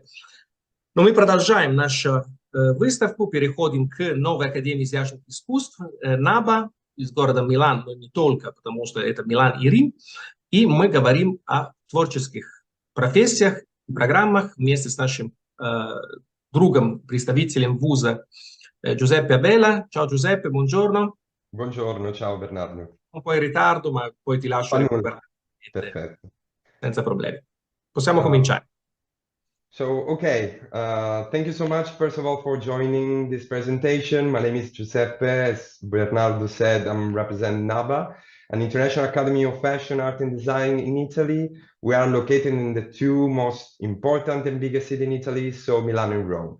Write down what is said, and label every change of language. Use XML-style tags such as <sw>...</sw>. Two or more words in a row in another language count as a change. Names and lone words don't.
<ru>Но мы продолжаем нашу выставку, переходим к новой Академии изящных искусств Naba из города Милан, но не только, потому что это Милан и Рим. И мы говорим о творческих профессиях и программах вместе с нашим другом, представителем вуза Giuseppe Belle.</ru> <it>Ciao Giuseppe, buongiorno. Buongiorno, ciao Bernardo. Un po' in ritardo, ma poi ti lascio recuperare. Perfetto. Senza problemi. Possiamo cominciare.</it> <en>Thank you so much, first of all, for joining this presentation. My name is Giuseppe. As Bernardo said, I'm representing Naba, an international academy of fashion, art, and design in Italy. We are located in the two most important and biggest cities in Italy, so Milan and Rome.</en>